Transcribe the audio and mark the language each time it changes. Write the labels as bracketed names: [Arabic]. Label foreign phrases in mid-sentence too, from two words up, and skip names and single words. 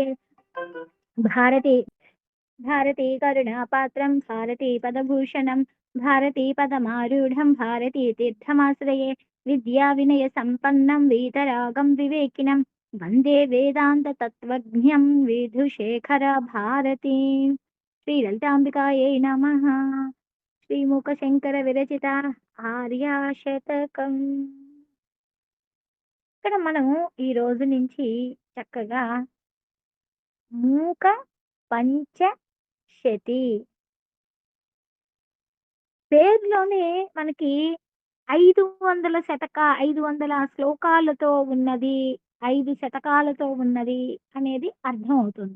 [Sanskrit] भारती भारती करुणापात्रं भारती पदभूषणं भारती पदमारूढं भारती तीर्थमाश्रये। विद्याविनयसम्पन्नं वीतरागं विवेकिनं वन्दे वेदान्ततत्त्वज्ञं विधुशेखर भारतीं। श्रीललिताम्बिकायै नमः। [Telugu] శ్రీముఖశంకర విరచిత ఆర్యాశతకం. ఇక్కడ మనము ఈ రోజు నుంచి చక్కగా మూక పంచశతి పేరులోనే మనకి 500 శ్లోకాలతో ఉన్నది, 5 శతకాలతో ఉన్నది అనేది అర్థం అవుతుంది.